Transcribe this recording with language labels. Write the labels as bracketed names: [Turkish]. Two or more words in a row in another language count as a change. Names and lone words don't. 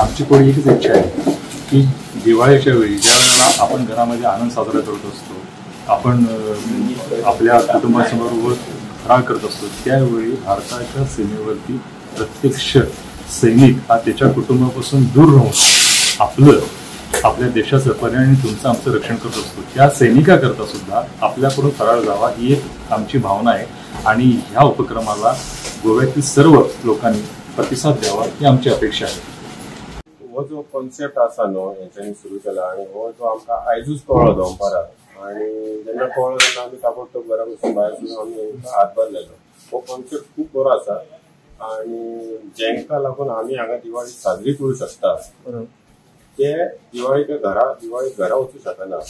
[Marathi] आमची कोणी एकच इच्छा आहे की दिवाळीच्या वेळी ज्या वेळेला आपण घरामध्ये आनंद साजरा करत असतो, आपण आपल्या कुटुंबासमोर फराळ करत असतो, त्यावेळी भारताच्या सीमेवरती प्रत्यक्ष सैनिक हा त्याच्या कुटुंबापासून दूर राहून आपल्या देशाचं पर्यायाने तुमचं आमचं रक्षण करत असतो. त्या सैनिकाकरता सुद्धा आपल्याकडून फराळ जावा ही एक आमची भावना आहे आणि ह्या उपक्रमाला गोव्यातील सर्व लोकांनी प्रतिसाद द्यावा ही आमची अपेक्षा आहे. [Konkani] हो जो कॉन्सेप्ट आसा न्हू हेंच्यांनी सुरू केला आणि हो जो आमकां आयजूच कळ्ळो दनपारां आणि जेन्ना कळ्ळो तेन्ना आमी ताबडतोब घरा बसून भायर सरून आमी हेंकां हातभार दिलो. हो कॉन्सेप्ट खूब बरो आसा आणि जेंका लागून आमी हांगा दिवाळी साजरी करूं शकता ते दिवाळी घरा वचूं शकना.